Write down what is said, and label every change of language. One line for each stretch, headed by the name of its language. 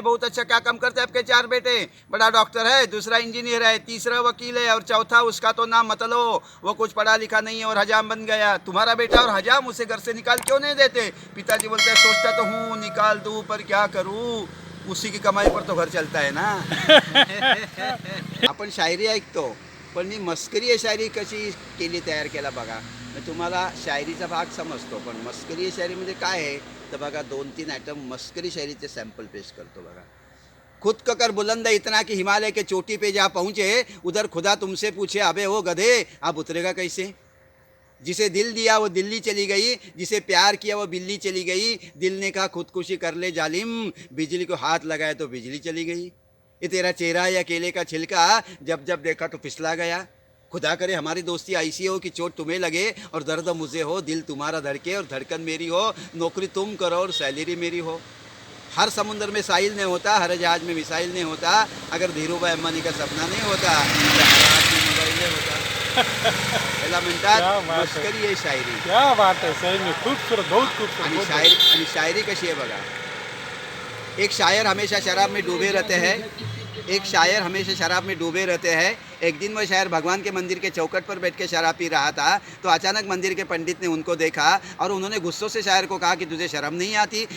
Hindi: बहुत अच्छा, क्या काम करते हैं आपके 4 बेटे? बड़ा डॉक्टर है, दूसरा इंजीनियर है, तीसरा वकील है और चौथा उसका तो नाम मत लो, वो कुछ पढ़ा लिखा नहीं है और हजाम बन गया। तुम्हारा बेटा और हजाम, उसे घर से निकाल क्यों नहीं देते? पिताजी बोलते हैं, सोचता तो हूँ निकाल दूँ, पर क्या करूँ, उसी की कमाई पर तो घर चलता है ना।
Marathi: आपण शायरी ऐकतो, पण मी मस्करी शायरी कशी केली तयार केला बघा। मी तुम्हाला शायरीचा भाग समजतो, पण मस्करी शायरीमध्ये काय आहे तर बघा 2-3 आइटम मस्करी शायरीचे सैंपल पेश करतो बघा।
Hindi: खुद का कर बुलंद इतना कि हिमालय के चोटी पे जा पहुँचे, उधर खुदा तुमसे पूछे, अबे वो गधे अब उतरेगा कैसे? जिसे दिल दिया वो दिल्ली चली गई, जिसे प्यार किया वो बिल्ली चली गई। दिल ने कहा खुदकुशी कर ले जालिम, बिजली को हाथ लगाया तो बिजली चली गई। ये तेरा चेहरा या केले का छिलका जब जब देखा तो फिसला गया। खुदा करे हमारी दोस्ती ऐसी हो कि चोट तुम्हें लगे और दर्द मुझे हो, दिल तुम्हारा धड़के और धड़कन मेरी हो, नौकरी तुम करो और सैलरी मेरी हो। हर समुंदर में साहिल नहीं होता, हर जहाज में मिसाइल नहीं होता, अगर धीरूभाई अंबानी का सपना नहीं होता तो हर हाथ में मोबाइल नहीं होता।
Marathi: पहिला म्हणतात मस्करी आहे शायरी।
Hindi: क्या बात है, सही में खूबसूरत, बहुत
Marathi: आणि
Hindi: खूबसूरत।
Marathi: शायरी कशी आहे बघा।
Hindi: एक शायर हमेशा शराब में डूबे रहते हैं, एक शायर हमेशा शराब में डूबे रहते हैं। एक दिन वह शायर भगवान के मंदिर के चौखट पर बैठ के शराब पी रहा था, तो अचानक मंदिर के पंडित ने उनको देखा और उन्होंने गुस्सों से शायर को कहा कि तुझे शर्म नहीं आती?